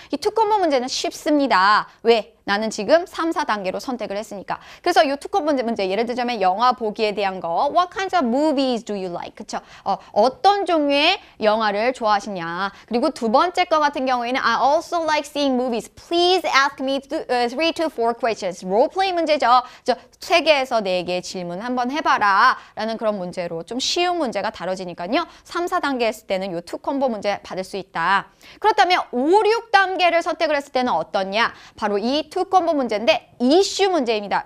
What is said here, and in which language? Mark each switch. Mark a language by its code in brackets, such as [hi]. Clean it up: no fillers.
[ko] 이 2 콤보 문제는 쉽습니다. 왜? 나는 지금 3, 4단계로 선택을 했으니까. 그래서 이 2 콤보 문제 예를 들자면 영화 보기에 대한 거 [en] What kinds of movies do you like? [ko] 그쵸? 어떤 종류의 영화를 좋아하시냐. 그리고 두 번째 거 같은 경우에는 [en] I also like seeing movies. Please ask me 3 to 4 questions. [ko] 롤플레이 문제죠. 3개에서 4개 질문 한번 해봐라 라는 그런 문제로 좀 쉬운 문제가 다뤄지니까요. 3, 4단계 했을 때는 이 2 콤보 문제 받을 수 있다. 그렇다면 5, 6단계를 선택을 했을 때는 어떻냐? 바로 이 2 콤보 문제인데 이슈 문제입니다.